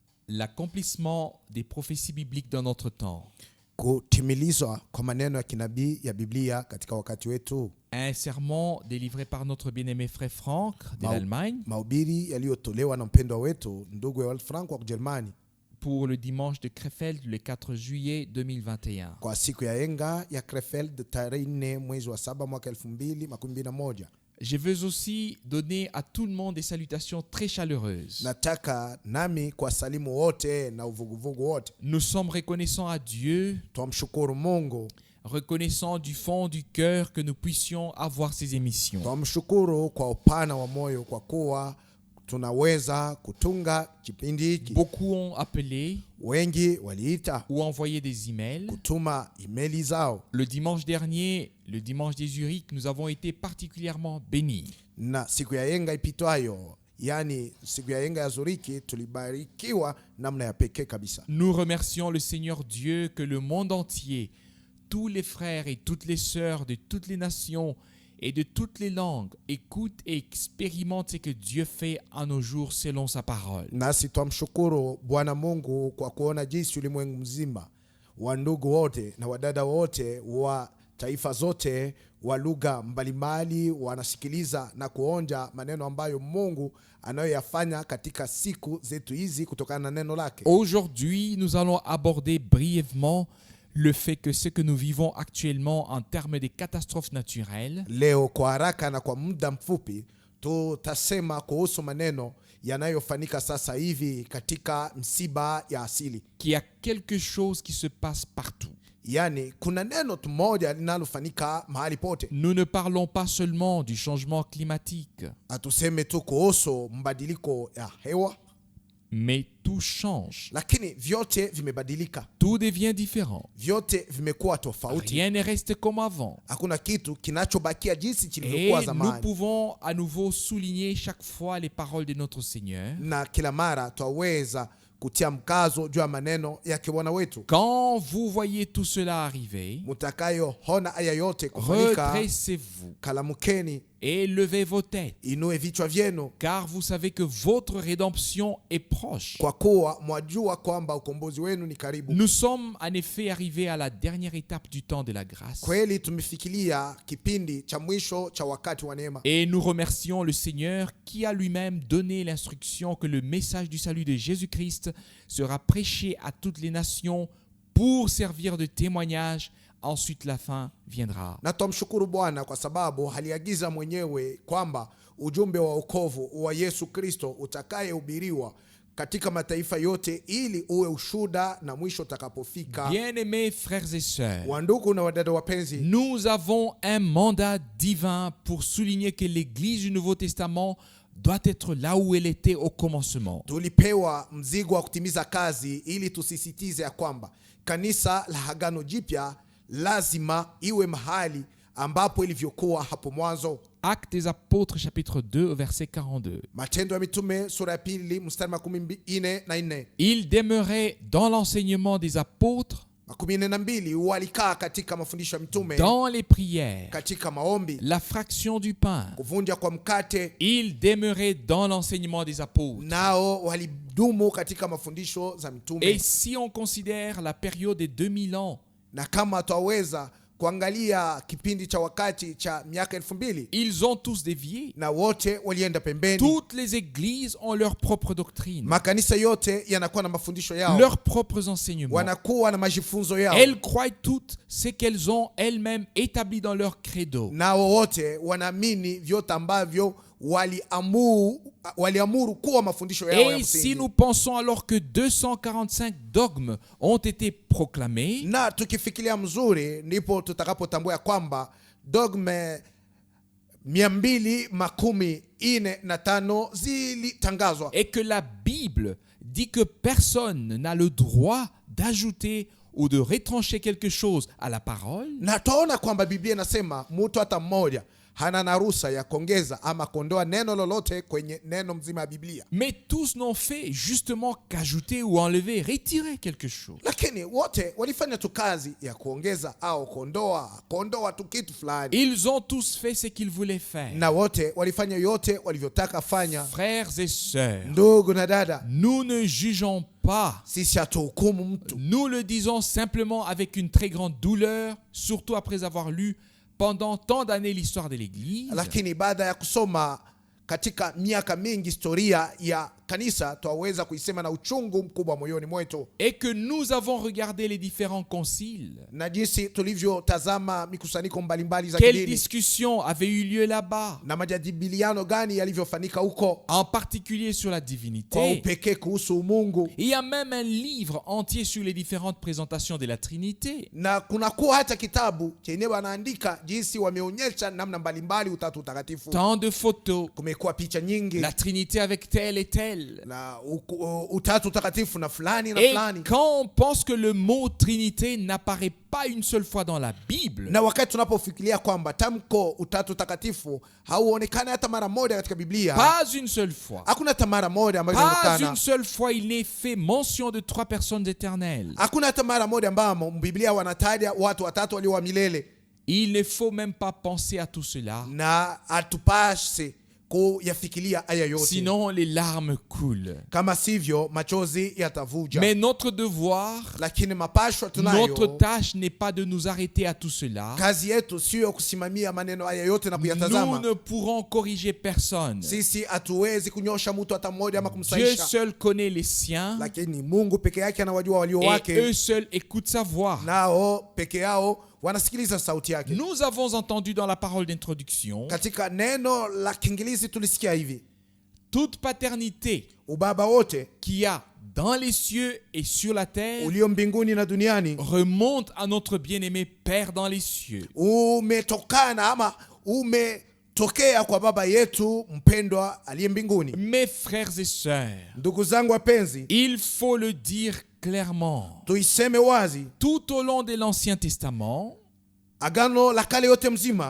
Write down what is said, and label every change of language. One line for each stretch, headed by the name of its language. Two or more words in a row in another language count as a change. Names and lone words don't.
French: l'accomplissement des prophéties bibliques dans notre temps.
Swahili: Kutimilizwa kwa maneno ya kinabii ya Biblia katika wakati wetu.
French: Un sermon délivré par notre bien-aimé frère Franck de l'Allemagne.
Swahili: Mahubiri yaliyotolewa na mpendwa wetu ndugu ya Frank wa Ujerumani.
French: Pour le dimanche de Krefeld le 4 juillet 2021.
Swahili: Kwa siku ya enga ya Krefeld tarehe 4 mwezi wa 7 mwaka 2021.
French: Je veux aussi donner à tout le monde des salutations très chaleureuses.
Swahili: Nataka nami kwa salimu wote na uvuguvugu wote.
French: Nous sommes reconnaissants à Dieu.
Swahili: Tumshukuru Mungu.
French: Reconnaissant du fond du cœur que nous puissions avoir ces émissions.
Swahili: Tumshukuru kwa upana wa moyo kwa kuwa tunaweza kutunga kipindi hiki.
French: Beaucoup ont appelé,
Swahili: wengi waliita
French: ou envoyé des emails.
Swahili: Kutuma emaili zao.
French: Le dimanche dernier, le dimanche des Zurich, nous avons été particulièrement bénis.
Swahili: Na siku ya yenga ipitwayo, yani siku ya yenga ya Zuriki, tulibarikiwa namna ya pekee kabisa.
French: Nous remercions le Seigneur Dieu que le monde entier, tous les frères et toutes les sœurs de toutes les nations et de toutes les langues écoutent et expérimentent ce que Dieu fait à nos jours selon sa parole.
Swahili: Nasi tumshukuru Bwana Mungu kwa kuona jinsi ulimwengu mzima wa ndugu wote na wadada wote wa taifa zote wa lugha mbalimbali wanasikiliza na kuonja maneno ambayo Mungu anayoyafanya katika siku zetu hizi kutokana na neno lake.
French: Aujourd'hui, nous allons aborder brièvement le fait que ce que nous vivons actuellement en termes de catastrophes naturelles.
Swahili: Leo kwa haraka na kwa muda mfupi tutasema kuhusu maneno yanayofanyika sasa hivi katika msiba ya asili.
French: Qu'il y a quelque chose qui se passe partout.
Swahili: Yani kuna neno moja linalofanyika mahali pote.
French: Nous ne parlons pas seulement du changement climatique.
Swahili: Atuseme tu kuhusu mbadiliko ya hewa.
French: Mais tout change.
Swahili: Lakini vyote vimebadilika.
French: Tout devient différent.
Swahili: Vyote vimekuwa tofauti.
French: Rien ne reste comme avant.
Swahili: Hakuna kitu kinachobakia jinsi kilivyokuwa zamani.
French: Et nous pouvons à nouveau souligner chaque fois les paroles de notre Seigneur.
Swahili: Na kila mara twaweza kutia mkazo juu ya maneno yake Bwana wetu.
French: Quand vous voyez tout cela arriver,
Swahili: mutakayo hona aya yote kufanyika,
French: redressez-vous
Swahili: kalamukeni
French: et levez vos têtes,
Swahili: inue vichwa vyenu,
French: car vous savez que votre rédemption est proche.
Swahili: Kwa kuwa mwajua kwamba ukombozi wenu ni karibu.
French: Nous sommes en effet arrivés à la dernière étape du temps de la grâce.
Swahili: Kweli tumefikiria kipindi cha mwisho cha wakati wa neema.
French: Et nous remercions le Seigneur qui a lui-même donné l'instruction que le message du salut de Jésus-Christ sera prêché à toutes les nations pour servir de témoignage. Ensuite la fin viendra.
Swahili: Na tumshukuru Bwana kwa sababu aliagiza mwenyewe kwamba ujumbe wa wokovu wa Yesu Kristo utakayehubiriwa katika mataifa yote ili uwe ushuhuda na mwisho utakapofika.
French: Bien-aimés frères et sœurs,
Swahili: wandugu na wadada wapenzi,
French: nous avons un mandat divin pour souligner que l'Église du Nouveau Testament doit être là où elle était au commencement.
Swahili: Tulipewa mzigo wa kutimiza kazi ili tusisitize ya kwamba kanisa la Agano Jipya lazima iwe mahali ambapo ilivyokuwa hapo mwanzo.
French: Actes des Apôtres chapitre 2 verset 42.
Swahili: Matendo ya Mitume sura ya 2 mstari 14.
French: Ils demeuraient dans l'enseignement des apôtres,
Swahili: walikaa katika mafundisho ya mitume,
French: dans les prières,
Swahili: katika maombi,
French: la fraction du pain.
Swahili: kuvunja kwa mkate.
French: Ils demeuraient dans l'enseignement des apôtres.
Swahili: Nao walidumu katika mafundisho za mitume.
French: Et si on considère la période de 2000 ans,
Swahili: na kama twaweza kuangalia kipindi cha wakati cha miaka 2000,
French: ils ont tous dévié.
Swahili: Na wote walienda pembeni.
French: Toutes les églises ont leur propre doctrine.
Swahili: Makanisa yote yanakuwa na mafundisho yao.
French: Leurs propres enseignements.
Swahili: Wanakuwa na majifunzo yao.
French: Elles croient toutes ce qu'elles ont elles-mêmes établi dans leur credo.
Swahili: Na wote wanaamini vyote ambavyo waliamuru kuwa mafundisho yao ya
French: Et
Swahili: msingi.
French: si nous pensons alors que 245 dogmes ont été proclamés,
Swahili: na tukifikiria mzuri ndipo tutakapotambua kwamba dogme 245 zilitangazwa.
French: et que la Bible dit que personne n'a le droit d'ajouter ou de retrancher quelque chose à la parole.
Swahili: Na tunaona kwamba Biblia inasema mtu hata mmoja hana na ruhusa ya kuongeza ama kuondoa neno lolote kwenye neno mzima ya Biblia.
French: Mais tous n'ont fait justement qu'ajouter ou enlever, retirer quelque chose.
Swahili: Lakini wote walifanya tu kazi ya kuongeza au kuondoa tu kitu fulani.
French: Ils ont tous fait ce qu'ils voulaient faire.
Swahili: Na wote walifanya yote walivyotaka fanya.
French: Frères et sœurs,
Swahili: ndugu na dada,
French: nous ne jugeons pas.
Swahili: sisi hatuhukumu mtu,
French: Nous le disons simplement avec une très grande douleur, surtout après avoir lu pendant tant d'années l'histoire de l'Église.
Swahili: lakini baada ya kusoma katika miaka mingi historia ya kanisa twaweza kuisema na uchungu mkubwa moyoni mwetu,
French: Et que nous avons regardé les différents conciles.
Swahili: na jinsi tulivyotazama mikusanyiko mbalimbali za
French: Quelles
Swahili: kidini
French: discussions avaient eu lieu là-bas,
Swahili: na majadiliano gani yalivyofanyika huko,
French: en particulier sur la
Swahili: kwa
French: divinité.
Swahili: upekee kuhusu umungu.
French: Il y a même un livre entier sur les différentes présentations de la Trinité.
Swahili: Na kunakuwa hata kitabu chenye wanaandika jinsi wameonyesha namna mbalimbali utatu utakatifu.
French: Tant de photos,
Swahili: Kumekuwa picha nyingi
French: la Trinité avec tel et tel.
Swahili: na utatu utakatifu na fulani na
French: Et
Swahili: fulani.
French: quand on pense que le mot Trinité n'apparaît pas une seule fois dans la Bible,
Swahili: Na wakati tunapofikiria kwamba tamko utatu utakatifu hauonekani hata mara moja katika Biblia,
French: pas une seule fois,
Swahili: hakuna hata mara moja ambayo
French: pas
Swahili: inaonekana,
French: une seule fois il n'est fait mention de 3 personnes éternelles.
Swahili: hakuna hata mara moja ambamo Biblia wanataja watu watatu walio wa milele,
French: Il ne faut même pas penser à tout cela,
Swahili: na atupashe kuyafikiria haya yote,
French: sinon les larmes coulent.
Swahili: kama sivyo machozi yatavuja.
French: Mais notre devoir,
Swahili: Lakini mapashwa tunayo,
French: notre tâche n'est pas de nous arrêter à tout cela.
Swahili: kazi yetu sio kusimamia maneno haya yote na
French: Nous
Swahili: kuyatazama.
French: ne pourrons corriger personne.
Swahili: Sisi hatuwezi kunyosha mtu hata mmoja ama
French: Dieu
Swahili: kumsaisha,
French: seul connaît les siens,
Swahili: lakini Mungu peke yake anawajua walio
French: et
Swahili: wake,
French: eux seuls écoutent sa voix.
Swahili: nao peke yao wanasikiliza sauti yake.
French: Nous avons entendu dans la parole d'introduction,
Swahili: Katika neno la Kiingereza tulisikia hivi:
French: toute paternité
Swahili: ubaba wote
French: qu'il y a dans les cieux et sur la terre
Swahili: ulio mbinguni na duniani
French: remonte à notre bien-aimé Père dans les cieux.
Swahili: umetokana ama umetokea kwa baba yetu mpendwa aliye mbinguni.
French: Mes frères et sœurs,
Swahili: Ndugu zangu wapenzi,
French: il faut le dire clairement.
Swahili: tuiseme wazi,
French: Tout au long de l'Ancien Testament,
Swahili: agano la kale yote mzima,